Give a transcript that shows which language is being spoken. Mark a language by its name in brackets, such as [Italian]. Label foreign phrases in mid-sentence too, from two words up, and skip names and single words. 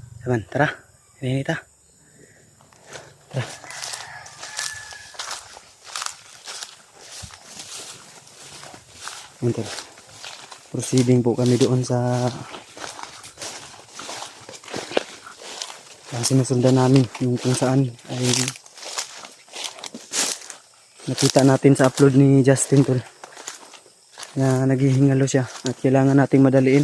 [Indonesian] teman-teman. Tara, ini kita. Tara. [Filipino] Untuk proceeding po kami doon sa sinusundan namin, yung kung saan ay nakita natin sa upload ni Justin tol na naghihingalo siya at kailangan nating madaliin.